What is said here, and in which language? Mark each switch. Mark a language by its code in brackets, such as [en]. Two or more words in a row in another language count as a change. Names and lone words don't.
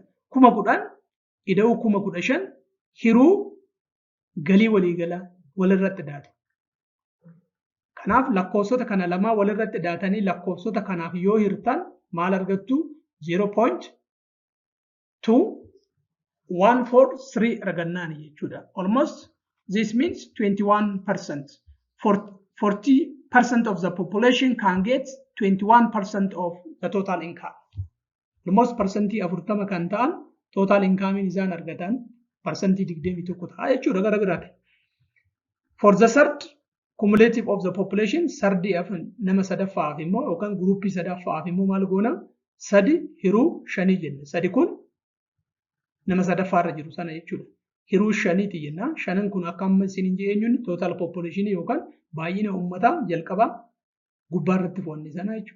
[om] 10,000 ida'uu 15,000 hiruu galii waliigalaa walirratti daatu. Kanaaf lakkoofsota kana lamaa walirratti daatanii lakkoofsota kanaaf yoo hirtan maal argattu? 0.2143 argannaani jechuudha. [en] Almost this means 21%. 40% of the population can get 21% of the total income. [om] Almost percentii 40 kan ta'an [en] total income [om] isaan argatan percentii 21 ta'a jechuudha gara biraati. [en] For the third cumulative of the population, [om] sardi afan nama sadaffaaf immoo yookaan gruupii sadaffaaf immoo maal goona? 3 hiruu 5 jenna. 3 kun nama sadaffaarra jiru sana jechuudha. Hiruu 5ti jenna. 5 kun akka amma isin jeenyuun [en] total population [om] yookaan baay'ina uummataa jalqabaa gubbaarratti foonni sana jechuudha.